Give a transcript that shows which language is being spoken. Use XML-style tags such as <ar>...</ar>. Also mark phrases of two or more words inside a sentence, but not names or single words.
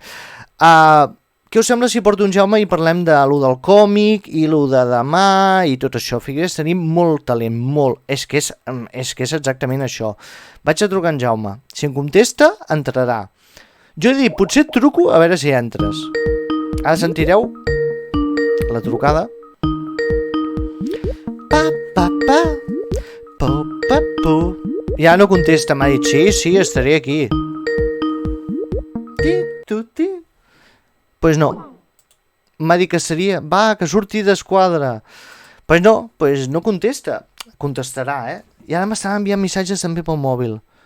<ca>Què us sembla si porto un Jaume i parlem de lo del còmic i lo de demà i tot això? Figueres, tenim molt talent, molt. És que és exactament això. Vaig a trucar en Jaume. Si em contesta, entrarà. Jo he dit, potser et truco a veure si entres. Ara sentireu la trucada. Pa, pa, pa, po, pa, po. Ja no contesta, m'ha dit, sí, estaré aquí. Ti, tu, ti. Pues no. M'ha dit que seria, que surti d'esquadra. Pues no contesta. Contestarà, I ara m'estan enviant missatges també pel mòbil.</ca>